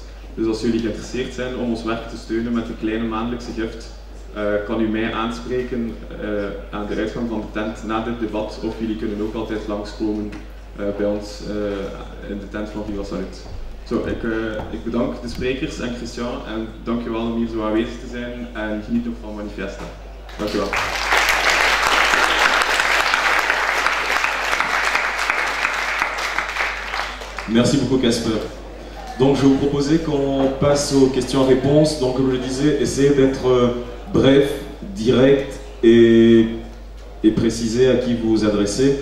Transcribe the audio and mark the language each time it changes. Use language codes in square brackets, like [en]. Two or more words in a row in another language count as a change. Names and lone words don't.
[nl] Dus als jullie geïnteresseerd zijn om ons werk te steunen met een kleine maandelijkse gift, kan u mij aanspreken aan de uitgang van de tent na dit debat, of jullie kunnen ook altijd langskomen bij ons in de tent van Viva Salut. Zo, ik bedank de sprekers en Christian en dankjewel om hier zo aanwezig te zijn en geniet nog van Manifesta. Dankjewel. [fr] Merci beaucoup Casper. Donc je vais vous proposer qu'on passe aux questions-réponses. Donc comme je le disais, essayez d'être bref, direct et préciser à qui vous vous adressez.